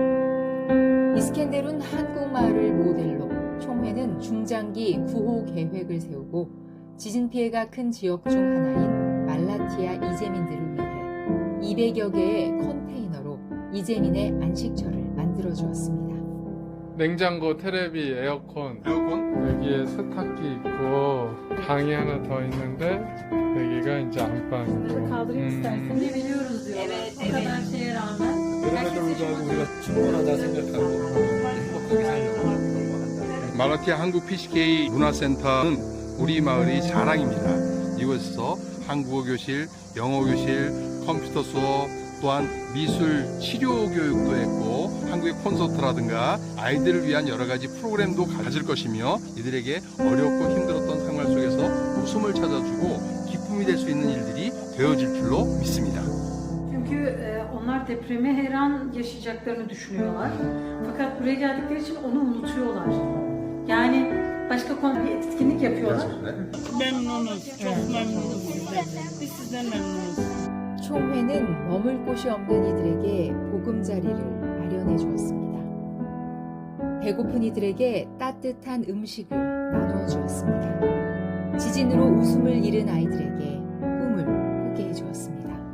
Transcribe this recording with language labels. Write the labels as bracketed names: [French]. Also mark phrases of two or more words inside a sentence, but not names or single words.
[Korean] 이스켄데룬 한국마을을 모델로 총회는 중장기 구호 계획을 세우고 지진 피해가 큰 지역 중 하나인 말라티아 이재민들을 위해 200여 개의 컨테이너로 이재민의 안식처를 만들어 주었습니다. 냉장고, 테레비, 에어컨, 여기에 세탁기 있고 방이 하나 더 있는데 여기가 이제 안방이고. [Turkish] Kaldırayım istersen de biliyoruz diyorlar. O kadar şeye rağmen. [Korean] 그럼에도 불구하고 우리가 충분하다 생각하고 행복하게 살려고 한다. 말라티아 한국 PCK 문화센터는 우리 마을의 자랑입니다. 이곳에서 한국어 교실, 영어 교실, 컴퓨터 수업, 또한 미술 치료 교육도 했고 한국의 콘서트라든가 아이들을 위한 여러 가지 프로그램도 가질 것이며 이들에게 어렵고 힘들었던 생활 속에서 웃음을 찾아주고 기쁨이 될 수 있는 일들이 되어질 줄로 믿습니다. [Turkish] Çünkü onlar depremi her an yaşayacaklarını düşünüyorlar. Fakat buraya geldikleri için onu unutuyorlar. Yani başka konu bir etkinlik yapıyorlar. Memnunuz, çok memnunuz sizden. Biz sizden memnunuz. [Korean] 총회는 머물 곳이 없는 이들에게 보금자리를 마련해 주었습니다. 배고픈 이들에게 따뜻한 음식을 나누어 주었습니다. 지진으로 웃음을 잃은 아이들에게 꿈을 꾸게 해주었습니다.